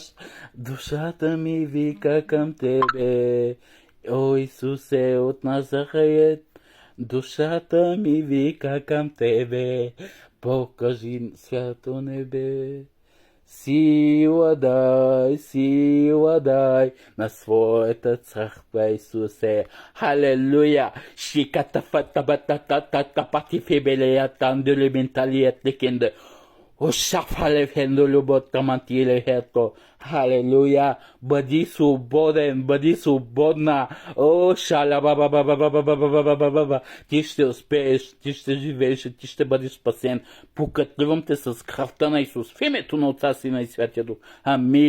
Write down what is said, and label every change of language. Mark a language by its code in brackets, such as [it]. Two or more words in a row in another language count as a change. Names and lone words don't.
[bg] Душата ми вика към тебе, о Исусе от Назарет, душата ми вика към тебе. Покажи свято небе, сила дай на своята църква, Исусе. Халелуя! Шиката фата батата пати фебелея тандели менталият лекенда. Ошафале хендо любот тамантиле хето. Халелуя. Бъди свободен, бъди свободна. О, шаля баба баба баба баба баба баба. Ти ще успееш, ти ще живееш, ти ще бъдеш спасен. Покатливам те с кръвта на Исус. В името на Отца, Сина и Святия Дух.